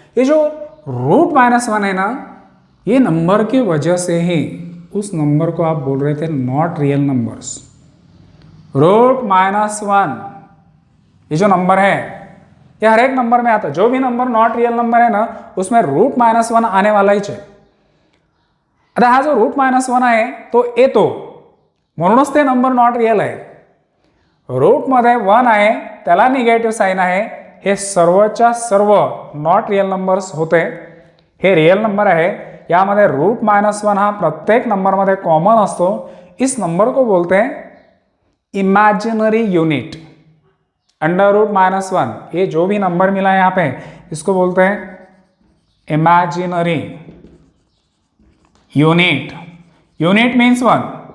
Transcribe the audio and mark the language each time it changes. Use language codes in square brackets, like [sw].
[hi] ये जो रूट -1 है ना, ये नंबर की वजह से ही उस नंबर को आप बोल रहे थे नॉट रियल नंबर्स. रूट -1 ये जो नंबर है ये हर एक नंबर में आता है. जो भी नंबर नॉट रियल नंबर है ना उसमें रूट -1 आने वाला ही है. [mr] आता हा जो रूट -1 आहे तो येतो म्हणूनच ते नंबर नॉट रियल आहे. रूटमध्ये 1 आहे त्याला निगेटिव्ह साइन आहे. हे सर्वच्या सर्व नॉट रियल नंबर्स होते. हे रियल नंबर आहे. यामध्ये रूट -1 हा प्रत्येक नंबरमध्ये कॉमन असतो. [hi] इस नंबर को बोलते हैं इमेजिनरी यूनिट. अंडर रूट -1 ये जो भी नंबर मिला है यहाँ पे इसको बोलते हैं इमेजिनरी यूनिट. Unit means 1.